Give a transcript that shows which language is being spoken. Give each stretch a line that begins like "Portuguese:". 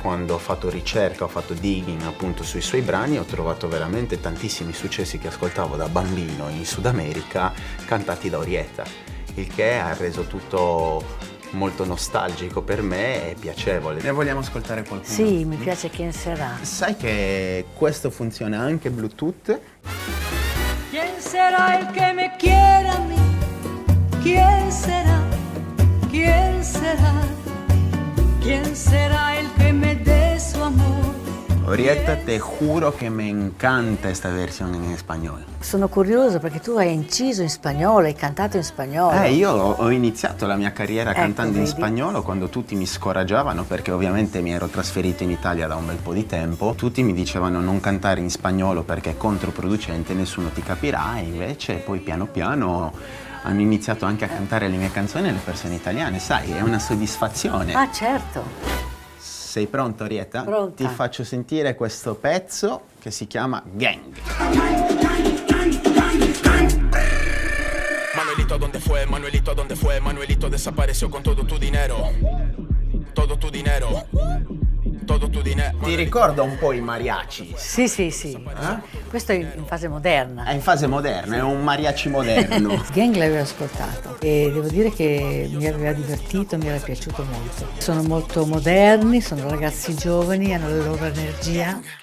Italian: Quando ho fatto ricerca, ho fatto digging appunto sui suoi brani, ho trovato veramente tantissimi successi che ascoltavo da bambino in Sud America, cantati da Orietta, il che ha reso tutto molto nostalgico per me e piacevole. Ne vogliamo ascoltare qualcuno? Sì, mi piace Quien Será. Sai che questo funziona anche Bluetooth?
Spanish: ¿Quién será el que me quiera a mí? ¿Quién será? ¿Quién será? ¿Quién será el que me dé su amor? Orietta, te juro que me encanta esta versión en español.
Italian: Sono curiosa perché tu hai inciso in spagnolo, hai cantato in spagnolo. Io ho iniziato la mia carriera cantando in vedi. spagnolo quando tutti mi scoraggiavano, perché ovviamente mi ero trasferito in Italia da un bel po' di tempo. Tutti mi dicevano non cantare in spagnolo perché è controproducente, nessuno ti capirà, e invece poi piano piano hanno iniziato anche a cantare le mie canzoni alle persone italiane, sai, è una soddisfazione. Ah, certo. Sei pronta, Orietta? Pronta. Ti faccio sentire questo pezzo che si chiama Gang.
Spanish: Manuelito, ¿dónde fue? Manuelito, ¿dónde fue? Manuelito desapareció con todo tu dinero. Todo tu dinero. Todo tu dinero.
Italian: Ti ricorda un po' i mariachi? Sì. Questo è in fase moderna. È in fase moderna, è un mariachi moderno. Gang l'avevo ascoltato e devo dire che mi aveva divertito, mi era piaciuto molto. Sono molto moderni, sono ragazzi giovani, hanno la loro energia.